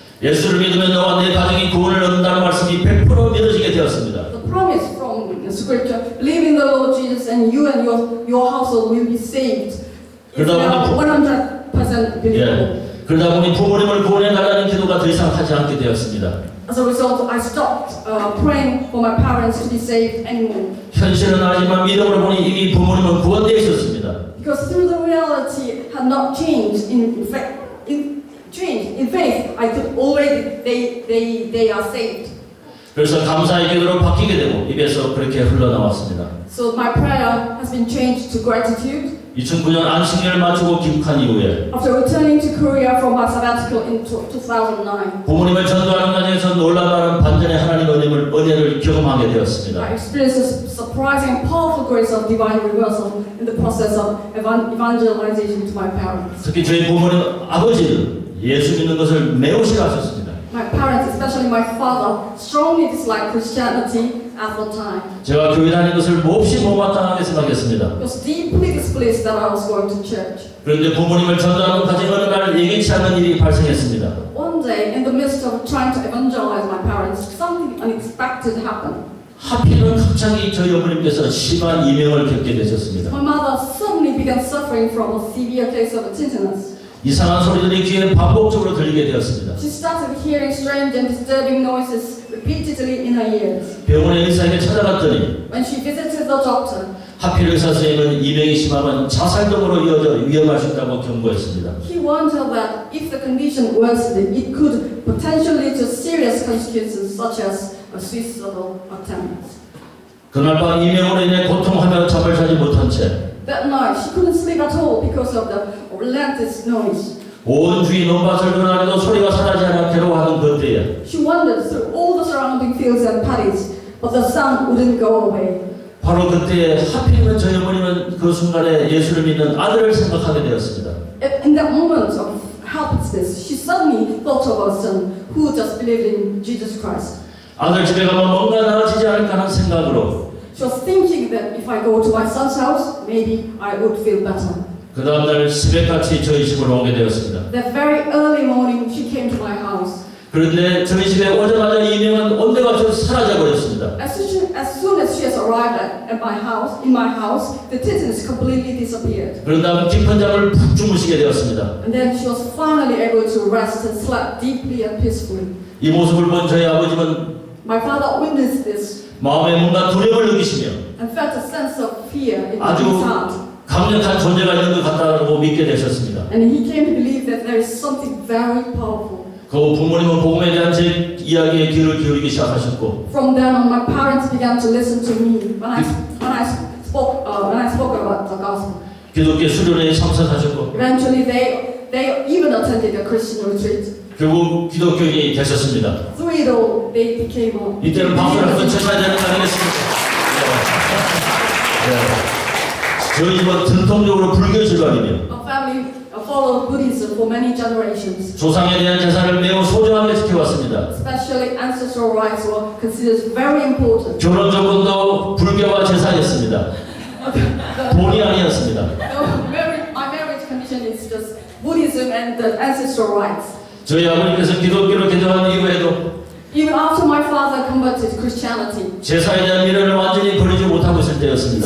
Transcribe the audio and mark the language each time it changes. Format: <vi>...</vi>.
<ko>예수를 믿으면 너와 내 가정이 구원을 얻는다는 말씀이 100% 믿어지게 되었습니다.</ko> <en>The promise from the Scripture: "Believe in the Lord Jesus, and you and your household will be saved." It's now 100% believable.</en> <ko>그러다 보니 부모님을 구원해 달라는 기도가 기도가 더 이상 하지 않게 되었습니다.</ko> <en>As a result, I stopped praying for my parents to be saved anymore.</en> <ko>현실은 아니지만 믿음으로 보니 이미 부모님은 구원되어 있었습니다.</ko> <en>Because through the reality had not changed in fact, in faith, I could already they are saved.</en> <ko>그래서 감사의 기도로 바뀌게 되고 입에서 그렇게 흘러나왔습니다.</ko> <en>So my prayer has been changed to gratitude.</en> <ko>2009년 안식년을 마치고 귀국한 이후에</ko> <en>After returning to Korea from my sabbatical in 2009,</en> <ko>부모님을 전도하는 과정에서 놀라운 반전의 하나님의 은혜를 경험하게 되었습니다.</ko> <en>I experienced a surprising and powerful grace of divine reversal in the process of evangelization to my parents.</en> <ko>특히 저희 부모님 아버지는 예수 믿는 것을 매우 싫어하셨습니다.</ko> <en>My parents, especially my father, strongly disliked Christianity at the time.</en> <ko>제가 교회 다니는 것을 몹시 못마땅하게 생각했습니다.</ko> <en>It was deeply displeased that I was going to church.</en> <ko>그런데 부모님을 전도하는 과정 어느 날 예기치 않은 일이 발생했습니다.</ko> <en>One day, in the midst of trying to evangelize my parents, something unexpected happened.</en> <ko>하필은 갑자기 저희 어머님께서 심한 이명을 겪게 되셨습니다.</ko> <en>My mother suddenly began suffering from a severe case of tinnitus.</en> <ko>이상한 소리들이 귀에 반복적으로 들리게 되었습니다.</ko> <en>She started hearing strange and disturbing noises repeatedly in her ears.</en> <ko>병원의 의사에게 찾아갔더니</ko> <en>When she visited the doctor,</en> <ko>하필 의사 선생님은 이명이 심하면 자살 등으로 이어져 위험할 수 있다고 경고했습니다.</ko> <en>he warned her that if the condition worsened, it could potentially lead to serious consequences such as a suicidal attempt.</en> <ko>그날 밤 이명으로 인해 고통하며 잠을 자지 못한 채</ko> <en>That night, she couldn't sleep at all because of the relentless noise.</en> <ko>온 주위 논밭을 돌아다니도 소리가 사라지지 않아 괴로워하는 그때에</ko> <en>She wandered through all the surrounding fields and paddies, but the sound wouldn't go away.</en> <ko>바로 그때에 하필이면 저희 어머니는 그 순간에 예수를 믿는 아들을 생각하게 되었습니다.</ko> <en>In that moment of helplessness, she suddenly thought of her son, who just believed in Jesus Christ.</en> <ko>아들 집에 가면 뭔가 나아지지 않을까 하는 생각으로</ko> <en>She was thinking that if I go to my son's house, maybe I would feel better.</en> <ko>그 다음날 새벽같이 저희 집으로 오게 되었습니다.</ko> <en>That very early morning, she came to my house.</en> <ko>그런데 저희 집에 오자마자 이명은 온데간데 사라져 버렸습니다.</ko> <en>As soon as she has arrived in my house, the tinnitus completely disappeared.</en> <ko>그런 다음 깊은 잠을 푹 주무시게 되었습니다.</ko> <en>And then she was finally able to rest and slept deeply and peacefully.</en> <ko>이 모습을 본 저희 아버지는</ko> <en>My father witnessed this</en> <ko>마음에 뭔가 두려움을 느끼시며</ko> <en>and felt a sense of fear in</en> <ko>아주</ko> <en>his heart.</en> <ko>강력한 존재가 있는 것 같다고 믿게 되셨습니다.</ko> <en>And he came to believe that there is something very powerful.</en> <ko>그 부모님은 복음에 대한 제 이야기에 귀를 기울이기 시작하셨고</ko> <en>From then on, my parents began to listen to me when I spoke about the gospel.</en> <ko>기독교 수련회에 참석하셨고</ko> <en>Eventually, they even attended a Christian retreat.</en> <ko>결국 기독교인이 되셨습니다.</ko> <en>Through it all, they became a.</en> <ko>이때는 박수를 한번 쳐줘야 되는 거 아니겠습니까? 저희 집은 전통적으로 불교 집안이며</ko> <en>Our family followed Buddhism for many generations.</en> <ko>조상에 대한 제사를 매우 소중하게 지켜왔습니다.</ko> <en>Especially ancestral rites were considered very important.</en> <ko>결혼 조건도 불교와 제사였습니다. 돈이 아니었습니다.</ko> <en>My marriage condition is just Buddhism and the ancestral rites.</en> <ko>저희 아버님께서 기독교로 개종한 이후에도</ko> <en>Even after my father converted Christianity,</en> <ko>제사에 대한 미련을 완전히 버리지 못하고 있을 때였습니다.</ko>